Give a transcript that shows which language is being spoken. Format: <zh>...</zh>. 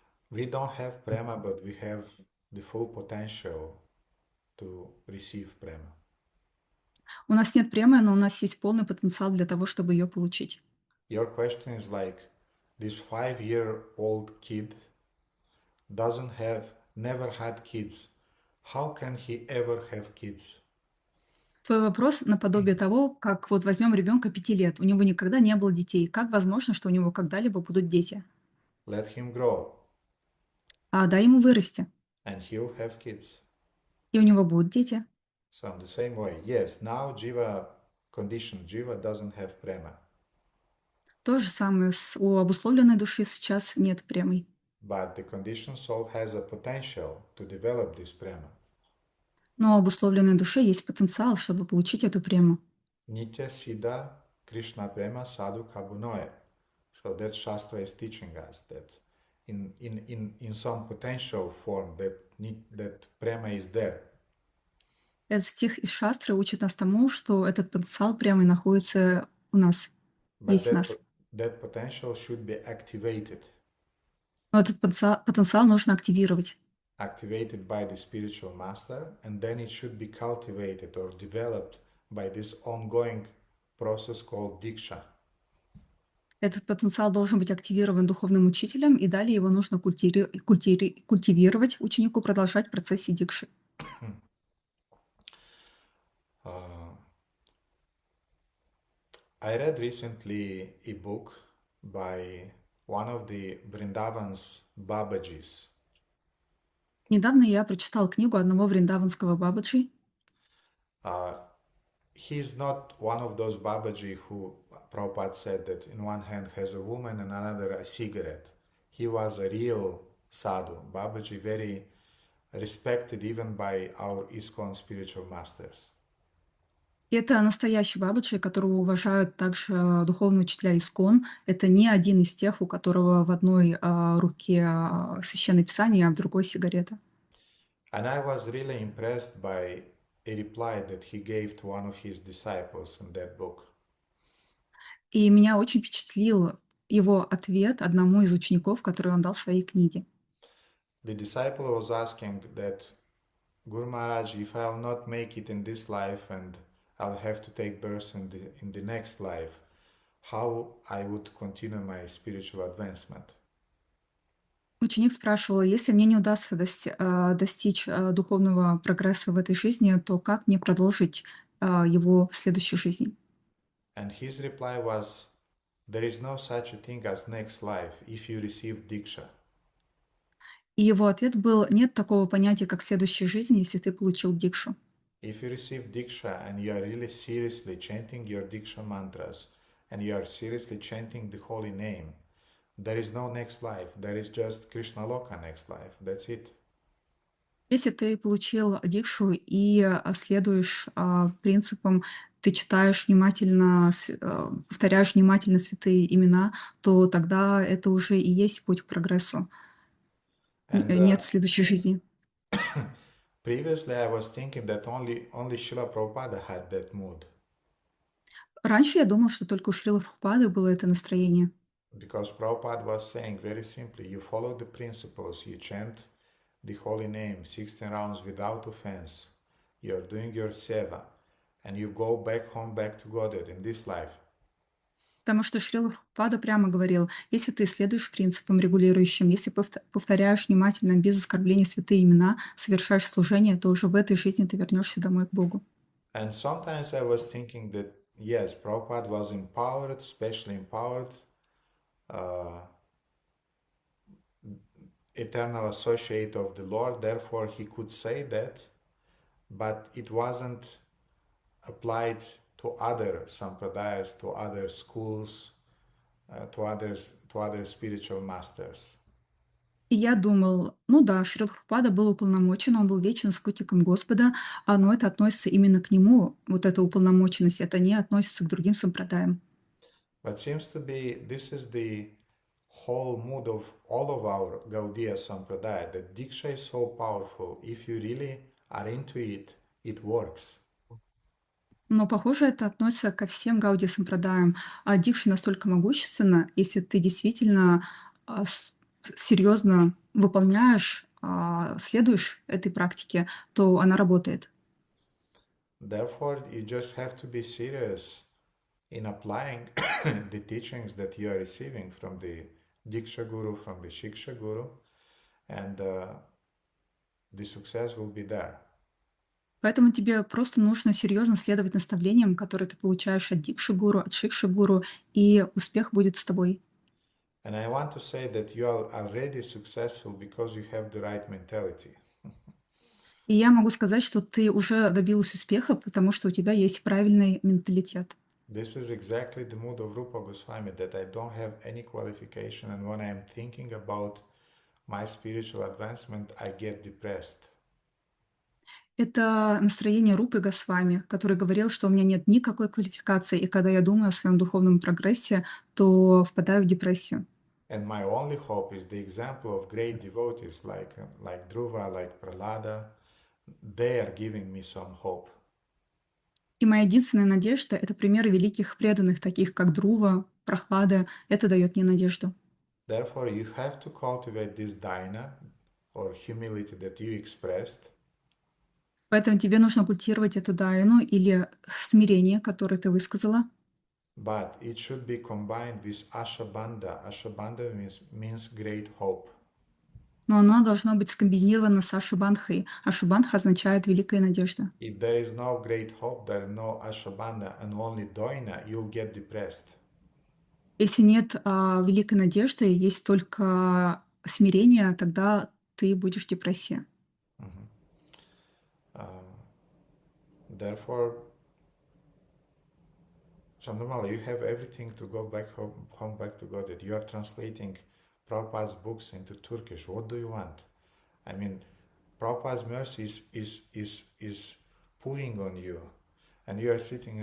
<en>We don't have prema, but we have the full potential to receive prema.</en> <ru>У нас нет премы, но у нас есть полный потенциал для того, чтобы ее получить.</ru> <en>Your question is like, this 5-year-old kid never had kids. How can he ever have kids?</en> <ru>Твой вопрос наподобие того, как вот возьмем ребенка 5 лет, у него никогда не было детей. Как возможно, что у него когда-либо будут дети?</ru> <en>Let him grow,</en> <ru>Дай ему вырасти,</ru> <en>and he'll have kids.</en> <ru>и у него будут дети.</ru> <en>So in the same way, yes, now Jiva doesn't have prema,</en> <ru>То же самое у обусловленной души сейчас нет премий.</ru> <en>but the conditioned soul has a potential to develop this prema.</en> <ru>Но у обусловленной душе есть потенциал, чтобы получить эту прему.</ru> <sa>Nitya Siddha Krishna Prema Sadhu Kabunoe.</sa> <en>So that Shastra is teaching us that in some potential form that prema is there.</en> <ru>Этот стих из Шастры учит нас тому, что этот потенциал прямо находится у нас,</ru> <en>But</en> <ru>есть в нас.</ru> <en>that potential should be activated.</en> <ru>Но этот потенциал нужно активировать.</ru> <en>Activated by the spiritual master, and then it should be cultivated or developed by this ongoing process called diksha.</en> <ru>Этот потенциал должен быть активирован духовным учителем, и далее его нужно культивировать ученику, продолжать в процессе дикши.</ru> <en>I read recently a book by one of the Vrindavan's Babajis.</en> <ru>Недавно я прочитал книгу одного вриндаванского бабаджи.</ru> <en>He's not one of those Babaji who Prabhupada said that in one hand has a woman and another a cigarette. He was a real sadhu, Babaji, very respected even by our ISKCON spiritual masters.</en> <ru>Это настоящий бабаджи, которого уважают также духовные учителя ИСККОН. Это не один из тех, у которого в одной руке священное писание, а в другой сигарета.</ru> <en>And I was really impressed by a reply that he gave to one of his disciples in that book.</en> <ru>И меня очень впечатлил его ответ одному из учеников, который он дал в своей книге.</ru> <en>The disciple was asking that, Guru Maharaj, if I'll not make it in this life and I'll have to take birth in the next life, how I would continue my spiritual advancement?</en> <ru>Ученик спрашивал, если мне не удастся достичь духовного прогресса в этой жизни, то как мне продолжить его в следующей жизни?</ru> <en>And his reply was, there is no such a thing as next life if you receive diksha.</en> <ru>И его ответ был, нет такого понятия, как следующая жизнь, если ты получил дикшу.</ru> <en>If you receive diksha and you are really seriously chanting your diksha mantras and you are seriously chanting the holy name, there is no next life. There is just Krishna Loka next life. That's it.</en> <ru>Если ты получил дикшу и следуешь принципам, ты читаешь внимательно, повторяешь внимательно святые имена, то тогда это уже и есть путь к прогрессу.</ru> <en>And</en> <ru>Нет следующей жизни.</ru> <en>previously I was thinking that only Srila Prabhupada had that mood,</en> <ru>Раньше я думал, что только у Шрилы Прабхупады было это настроение.</ru> <en>because Prabhupada was saying very simply, you follow the principles, you chant the holy name 16 rounds without offense, you're doing your seva, and you go back home, back to Godhead in this life.</en> <ru>Потому что Шрила Прабхупада прямо говорил, если ты следуешь принципам регулирующим, если повторяешь внимательно, без оскорбления святые имена, совершаешь служение, то уже в этой жизни ты вернешься домой к Богу.</ru> <en>And sometimes I was thinking that, yes, Prabhupada was empowered, especially empowered, eternal associate of the Lord, therefore he could say that, but it wasn't applied to other sampradayas, to other schools, to other spiritual masters.</en> <ru>И я думал, ну да, Шрила Прабхупада был уполномочен, он был вечным спутником Господа, но это относится именно к нему, вот эта уполномоченность, это не относится к другим сампрадаям.</ru> <en>But seems to be this is the whole mood of all of our Gaudiya Sampradaya, that Diksha is so powerful. If you really are into it, it works.</en> <ru>Но, похоже, это относится ко всем Гауди сампрадаям. А дикша настолько могущественна, если ты действительно серьезно выполняешь, следуешь этой практике, то она работает.</ru> <en>Therefore, you just have to be serious in applying the teachings that you are receiving from the Diksha Guru, from the Shiksha Guru, and the success will be there.</en> <ru>Поэтому тебе просто нужно серьезно следовать наставлениям, которые ты получаешь от дикши-гуру, от шикши-гуру, и успех будет с тобой.</ru> <en>And I want to say that you are already successful because you have the right mentality.</en> <ru>И я могу сказать, что ты уже добилась успеха, потому что у тебя есть правильный менталитет.</ru> <en>This is exactly the mood of Rupa Goswami, that I don't have any qualification, and when I'm thinking about my spiritual advancement, I get depressed.</en> <ru>Это настроение Рупы Госвами, который говорил, что у меня нет никакой квалификации, и когда я думаю о своем духовном прогрессе, то впадаю в депрессию.</ru> <en>And my only hope is the example of great devotees like Dhruva, like Prahlada. They are giving me some hope.</en> <ru>И моя единственная надежда — это примеры великих преданных, таких как Друва, Прохлада. Это дает мне надежду.</ru> <en>Therefore, you have to cultivate this dhyana, or humility that you expressed.</en> <ru>Поэтому тебе нужно культивировать эту дайну или смирение, которое ты высказала.</ru> <en>But it should be combined with ashabandha. Ashabandha means great hope.</en> <ru>Но оно должно быть скомбинировано с ашабандхой. Ашабандха означает «великая надежда».</ru> <en>If there is no great hope, there is no ashabandha and only doina, you'll get depressed.</en> <ru>Если нет великой надежды, есть только смирение, тогда ты будешь в депрессии.</ru> <en>Therefore, Chandramala, you have everything to go back home back to God. You are translating Prabhupada's books into Turkish. What do you want? I mean, Prabhupada's mercy is pouring on you, and you are sitting.</en>